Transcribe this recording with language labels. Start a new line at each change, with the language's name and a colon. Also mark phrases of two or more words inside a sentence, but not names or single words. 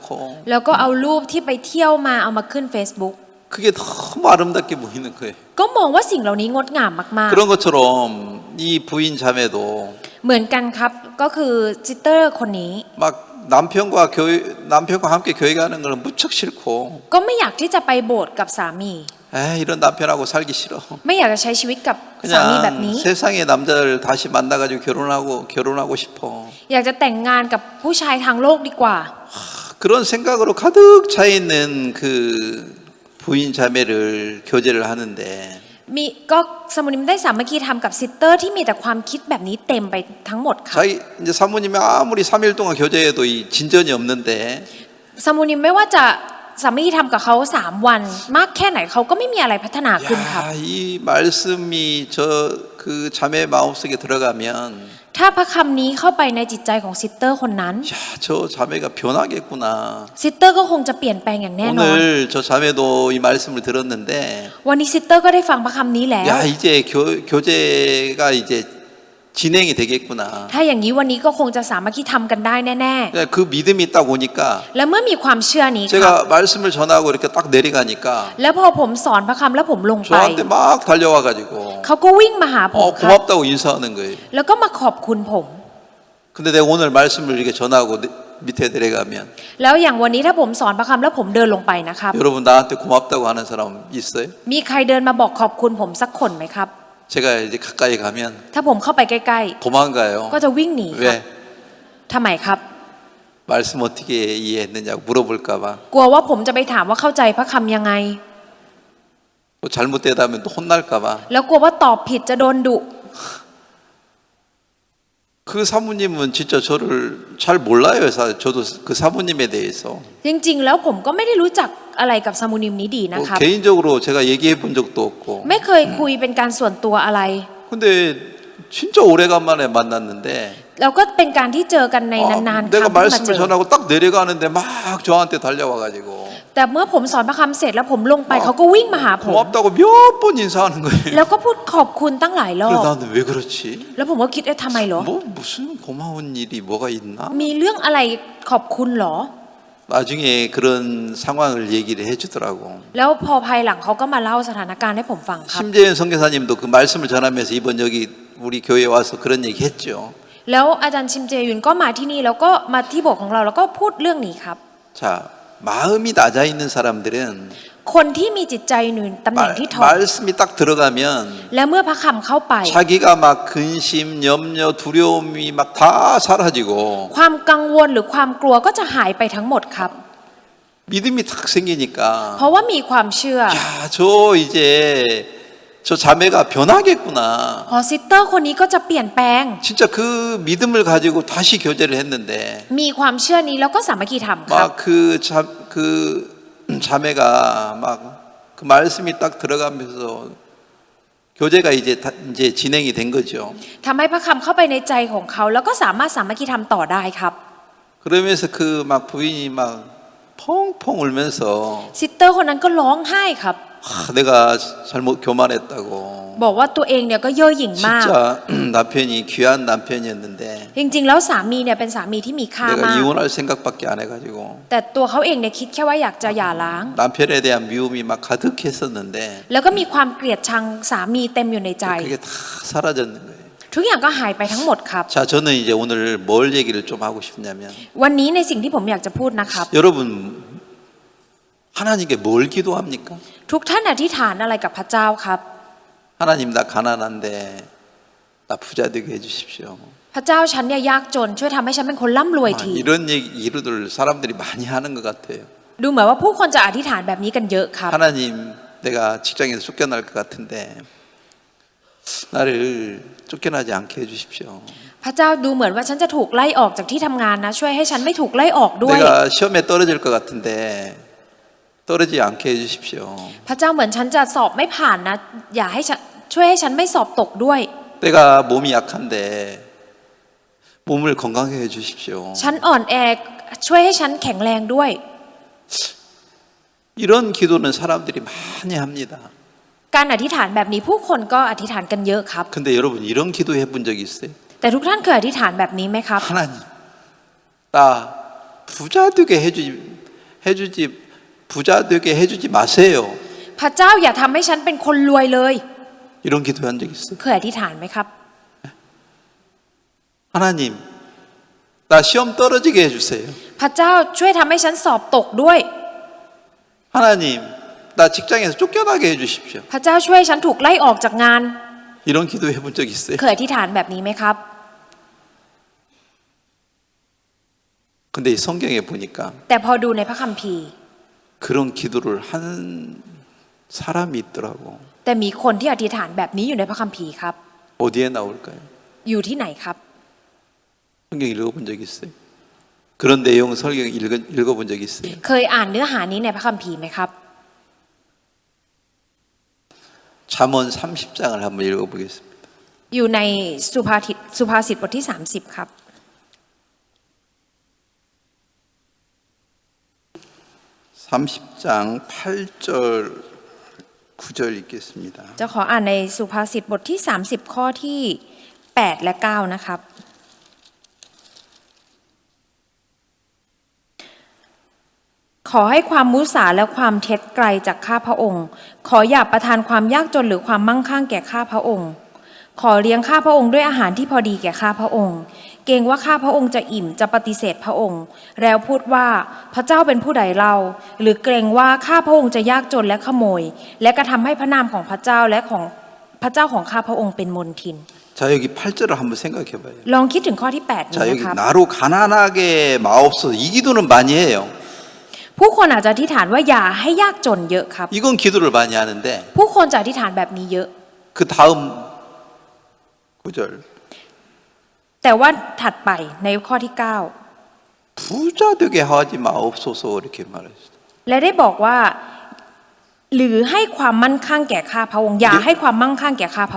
Thai: แล้วก็เอารูปที่ไปเที่ยวมาเอามาขึ้น Facebook
Korean: 그게 너무 아름답게 보이는 거예요.
Thai: ก็มองว่าสิ่งเหล่านี้งดงามมาก
Korean: 그런 것처럼 이 부인 자매도
Thai: ๆ เหมือนกันครับก็คือซิสเตอร์คนนี้
Korean: 막 남편과 함께 교회 가는 걸 무척 싫고
Thai: ก็ไม่อยากที่จะไปโบสถ์กับสามี
Korean: 이런 남편하고 살기 싫어.
Thai: ไม่อยากจะใช้ชีวิตกับสามีแบบ
Korean: 그냥
Thai: นี้
Korean: 세상의 남자를 다시 만나가지고 결혼하고 싶어.
Thai: อยากจะแต่งงานกับผู้ชายทางโลกดีกว่า
Korean: 그런 생각으로 가득 차 있는 그 부인 자매를 교제를 하는데
Thai: มีก็สมุนิมได้สามัคคีธรรมกับซิสเตอร์ที่มีแต่ความคิดแบบนี้เต็มไปทั้งหมดค่ะ
Korean: 자기 이제 사모님이 아무리 3일 동안 교제해도 이 진전이 없는데
Thai: สมุนิมไม่ว่าจะสามัคคีธรรมกับเขา3 วันมากแค่ไหนเขาก็ไม่มีอะไรพัฒนาขึ้นครับ
Korean: 이 말씀이 저 그 그 자매 마음속에 들어가면
Thai: ถ้าพระคำนี้เข้าไปในจิตใจของซิสเตอร์คนนั้น
Korean: 야, 저 자매가 변하겠구나.
Thai: ซิสเตอร์ก็คงจะเปลี่ยนแปลงอย่างแน่นอน
Korean: 오늘 저 자매도 이 말씀을 들었는데
Thai: วันนี้ซิสเตอร์ก็ได้ฟังพระคำนี้แล้ว
Korean: 야, 이제 교제가 이제 진행이 되겠구나.
Thai: ถ้าอย่างนี้วันนี้ก็คงจะสามัคคีธรรมกันได้แน่
Korean: 그 믿음이 딱 오니까
Thai: ๆ และเมื่อมีความเชื่อนี้ครับ
Korean: 제가 말씀을 전하고 이렇게 딱 내려가니까
Thai: แล้วพอผมสอนพระคำแล้วผมลงไป
Korean: 저한테 막 달려와가지고
Thai: เขาก็วิ่งมาหาผมครับ
Korean: 고맙다고 인사하는 거예요.
Thai: แล้วก็มาขอบคุณผม
Korean: 근데 내가 오늘 말씀을 이렇게 전하고 밑에 내려가면
Thai: แล้วอย่างวันนี้ถ้าผมสอนพระคำแล้วผมเดินลงไปนะครับ
Korean: 여러분 나한테 고맙다고 하는 사람 있어요?
Thai: มีใครเดินมาบอกขอบคุณผมสักคนไหมครับ
Korean: 제가 이제 가까이 가면
Thai: ถ้าผมเข้าไปใกล้
Korean: 도망가요.
Thai: ๆ ก็จะวิ่งหนีครับ
Korean: 왜?
Thai: ทำไมครับ
Korean: 말씀 어떻게 이해했느냐고 물어볼까 봐.
Thai: กลัวว่าผมจะไปถามว่าเข้าใจพระคำยังไง
Korean: 또 잘못 대답하면 또 혼날까 봐.
Thai: แล้วกลัวว่าตอบผิดจะโดนดุ
Korean: 그 사모님은 진짜 저를 잘 몰라요. 저도 그 사모님에 대해서.
Thai: จริงๆ แล้วผมก็ไม่ได้รู้จักอะไรกับซามูนิมนี้ดีนะครับ
Korean: 개인적으로 제가 얘기해 본 적도 없고.
Thai: ไม่เคยคุยเป็นการส่วนตัวอะไร
Korean: 근데 진짜 오래간만에 만났는데
Thai: แล้วก็เป็นการที่เจอกันในนานๆครั้ง
Korean: 내가
Thai: ที่มาเจ
Korean: 말씀을 อ 전하고 딱 내려가는데 막 저한테 달려와가지고
Thai: แต่เมื่อผมสอนพระคำเสร็จแล้วผมลงไปเขาก็วิ่งมาหาผม
Korean: 고맙다고 몇 번 인사하는 거예요.
Thai: แล้วก็พูดขอบคุณตั้งหลายรอ
Korean: 그래서 บ 나는 왜 그렇지?
Thai: แล้วผมก็คิดทำไมเหรอ
Korean: 뭐 무슨 고마운 일이 뭐가 있나?
Thai: มีเรื่องอะไรขอบคุณเหรอ
Korean: 나중에 그런 상황을 얘기를 해주더라고.
Thai: แล้วพอภายหลังเขาก็มาเล่าสถานการณ์ให้ผมฟังครับ
Korean: 심재현 선교사님도 그 말씀을 전하면서 이번 여기 우리 교회에 와서 그런 얘기 했죠.
Thai: แล้วอาจารย์ชิมเจยุนก็มาที่นี่แล้วก็มาที่โบสถ์ของเราแล้วก็พูดเรื่องนี้ครับ
Korean: 자, 마음이 낮아 있는 사람들은
Thai: คนที่มีจิตใจหนุนตำแหน่งที่ถ่อม
Korean: 말씀이 딱 들어가면
Thai: และเมื่อพระคำเข้าไป
Korean: 자기가 막 근심, 염려, 두려움이 막 다 사라지고
Thai: ความกังวลหรือความกลัวก็จะหายไปทั้งหมดครับ
Korean: 믿음이 탁 생기니까
Thai: เพราะว่ามีความเชื่อ
Korean: 야, 저 이제 저 자매가 변하겠구나.
Thai: พอซิสเตอร์คนนี้ก็จะเปลี่ยนแปลง
Korean: 진짜 그 믿음을 가지고 다시 교제를 했는데
Thai: มีความเชื่อนี้แล้วก็สามัคคีธรรมครับ
Korean: 막 그 자매가 막 그 말씀이 딱 들어가면서 교제가 이제 진행이 된 거죠.
Thai: ทำให้พระคำเข้าไปในใจของเขาแล้วก็สามารถสามัคคีธรรมต่อได้ครับ
Korean: 그러면서 그 막 부인이 막 펑펑 울면서
Thai: ซิสเตอร์คนนั้นก็ร้องไห้ครับ
Korean: 내가 잘못 교만했다고.
Thai: บอกว่าตัวเองเนี่ยก็เย่อหยิ่งมาก
Korean: 진짜 남편이 귀한 남편이었는데
Thai: จริงๆแล้วสามีเนี่ยเป็นสามีที่มีค่ามาก
Korean: 내가 이혼할 생각밖에 안 해가지고
Thai: แต่ตัวเขาเองเนี่ยคิดแค่ว่าอยากจะหย่าร้าง
Korean: 남편에 대한 미움이 막 가득했었는데
Thai: แล้วก็มีความเกลียดชังสามีเต็มอยู่ในใจ
Korean: 그게 다 사라졌는 거예요.
Thai: ทุกอย่างก็หายไปทั้งหมดครับ
Korean: 자, 저는 이제 오늘 뭘 얘기를 좀 하고 싶냐면
Thai: วันนี้ในสิ่งที่ผมอยากจะพูดนะครับ
Korean: 여러분 하나님께 뭘 기도합니까?
Thai: ทุกท่านอธิษฐานอะไรกับพระเจ้าครับ
Korean: 하나님 나 가난한데 나 부자 되게 해주십시오.
Thai: พระเจ้าฉันเนี่ยยากจนช่วยทำให้ฉันเป็นคนร่ำรวยที
Korean: 이런 얘기를 사람들이 많이 하는 것 같아요.
Thai: ดูเหมือนว่าผู้คนจะอธิษฐานแบบนี้กันเยอะครับ
Korean: 하나님 내가 직장에서 쫓겨날 것 같은데 나를 쫓겨나지 않게 해주십시오.
Thai: พระเจ้าดูเหมือนว่าฉันจะถูกไล่ออกจากที่ทำงานนะช่วยให้ฉันไม่ถูกไล่ออกด้วย
Korean: 내가 시험에 떨어질 것 같은데 떨어지지 않게 해주십시오.
Thai: พระเจ้าเหมือนฉันจะสอบไม่ผ่านนะอย่าให้ฉันช่วยให้ฉันไม่สอบตกด้วย
Korean: 내가 몸이 약한데 몸을 건강하게 해주십시오.
Thai: ฉันอ่อนแอช่วยให้ฉันแข็งแรงด้วย
Korean: 이런 기도는 사람들이 많이 합니다.
Thai: การอธิษฐานแบบนี้ผู้คนก็อธิษฐานกันเยอะครับ
Korean: 근데 여러분 이런 기도 해본 적 있어요?
Thai: แต่ทุกท่านเคยอธิษฐานแบบนี้ไหมครับ
Korean: 하나님 나 부자 되게 해주지 부자 되게 해주지 마세요.
Thai: พระเจ้าอย่าทำให้ฉันเป็นคนรวยเลย
Korean: 이런 기도한 적 있어요?
Thai: เคยอธิษฐานไหมครับ
Korean: 하나님 나 시험 떨어지게 해주세요.
Thai: พระเจ้าช่วยทำให้ฉันสอบตกด้วย
Korean: 하나님 나 직장에서 쫓겨나게 해주십시오.
Thai: พระเจ้าช่วยฉันถูกไล่ออกจากงาน
Korean: 이런 기도 해본 적 있어요?
Thai: เคยอธิษฐานแบบนี้ไหมครับ
Korean: 근데 이 성경에 보니까
Thai: แต่พอดูในพระคัมภีร์
Korean: 그런 기도를 한 사람이 있더라고.
Thai: แต่มีคนที่อธิษฐานแบบนี้อยู่ในพระคัมภีร์ครับ
Korean: 어디에 나올까요?
Thai: อยู่ที่ไหนครับ
Korean: 성경 읽어본 적 있어요? 그런 내용 성경 읽어본 적 있어요?
Thai: เคยอ่านเนื้อหานี้ในพระคัมภีร์ไหมครับ
Korean: 잠언 30장을 한번 읽어보겠습니다.
Thai: อยู่ในสุภาษิตบทที่ 30 ครับ
Korean: 30장 8절 9절 읽겠습니다.
Thai: จะขออ่านในสุภาษิตบทที่ 30 ข้อที่ 8 และ 9 นะครับ ขอให้ความมุสาและความเท็จ ไกลจากข้าพระองค์ ขออย่าประทานความยากจนหรือความมั่งคั่งแก่ข้าพระองค์ ขอเลี้ยงข้าพระองค์ด้วยอาหารที่พอดีแก่ข้าพระองค์ เกรงว่าข้าพระองค์จะอิ่มจะปฏิเสธพระองค์ แล้วพูดว่าพระเจ้าเป็นผู้ใดเล่า หรือเกรงว่าข้าพระองค์จะยากจนและขโมย และกระทำให้พระนามของพระเจ้าและของพระเจ้าของข้าพระองค์เป็นมลทิน
Korean: 자, 여기 8절을 한번 생각해 봐요.
Thai: ลองคิดถึงข้อที่ 8 นี้
Korean: 자,
Thai: นะ
Korean: 여기
Thai: ครับ
Korean: 나로 가난하게 마옵소서. 이 기도는 많이 해요.
Thai: ผู้คนอาจจะอธิษฐานว่าอย่าให้ยากจนเยอะครับ
Korean: 이건 기도를 많이 하는데
Thai: ผู้คนจะอธิษฐานแบบนี้เยอะ
Korean: 그 다음 9절
Thai: แต่ว่าถัดไปในข้อที่
Korean: 부자 되게 하지 마옵소서 이렇게 말했어요.
Thai: 9 และได้บอกว่า หรือให้ความมั่นคั่งแก่ข้าพระองค์อย่าให้ความมั่งคั่งแก่ข้าพระองค์